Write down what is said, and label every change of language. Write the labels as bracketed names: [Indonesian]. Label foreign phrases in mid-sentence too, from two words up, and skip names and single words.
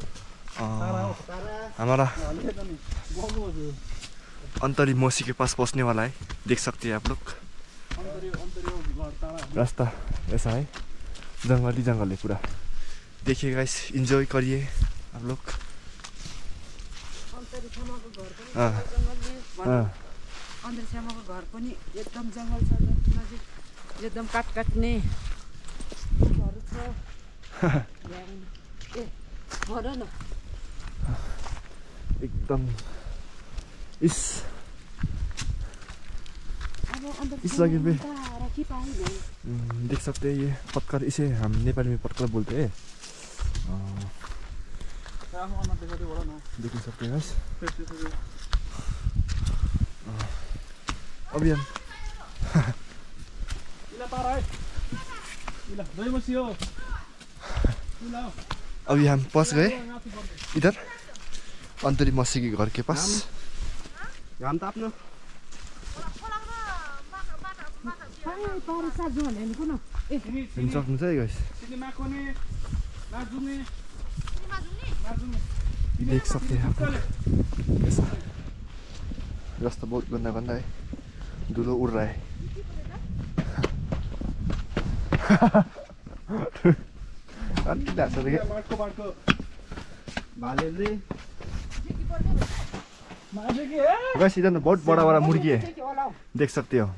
[Hindi] हमारा अंतरी मौसी के पास पहुंचने वाला है देख सकते हैं आप लोग रास्ता ऐसा है जंगली जंगल है पूरा देखिए गाइस एंजॉय करिए आप लोग [Nepali] अन्तरिक्षमाको घर पनि एकदम जङ्गल छ नजिक एकदम काट्ने रुखहरू छ ए भन न [Hindi] एकदम इस इस जगह पे देख सकते हैं ये पत्थर इसे हम नेपाली में पत्थर बोलते हैं देख सकते हैं अभी हम अभी हम पहुंच गए इधर अंतरी मौसी के घर के पास [Nepali] घाम ताप्नु [Hindi] सक्नुहुन्छ है गाइस देख सकते हैं आप ऐसा रास्ता बहुत गंदा गंदा है, धुलो उड़ रहा है। वैसे इधर बहुत बड़ा बड़ा मुर्गी है, देख सकते हो।